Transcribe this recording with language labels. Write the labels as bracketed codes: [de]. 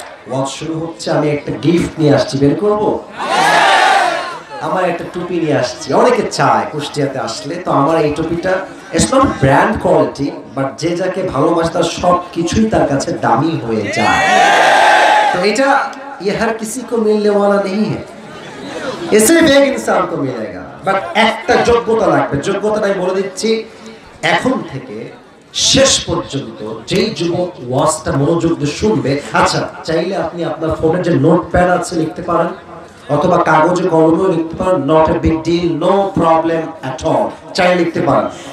[bn] ওয়াজ শুরু হচ্ছে, আমি একটা গিফট নিয়ে আসছি, বের করবো। আমার একটা টুপি নিয়ে আসছি। অনেকে চায় কুষ্টিয়াতে আসলে, তো আমার এই টুপিটা [en] it's not brand quality, [bn] but যে যাকে ভালোবাসে তার সব কিছুই তার কাছে দামি হয়ে যায়। তো এটা [hi] ये हर किसी को मिलने वाला नहीं है, ये सिर्फ एक इंसान को मिलेगा, [bn] বাট একটা যোগ্যতা লাগবে। যোগ্যতাটা আমি বলে দিচ্ছি, এখন থেকে শেষ পর্যন্ত যেই যুবক ওয়াজটা মনোযোগ দিয়ে শুনবে, আচ্ছা চাইলে আপনি আপনার ফোনের যে নোটপ্যাড আছে লিখতে পারেন, অথবা কাগজে কলমেও লিখতে পারেন, [en] not a big deal, no problem at all, [bn] চাইলে লিখতে পারেন।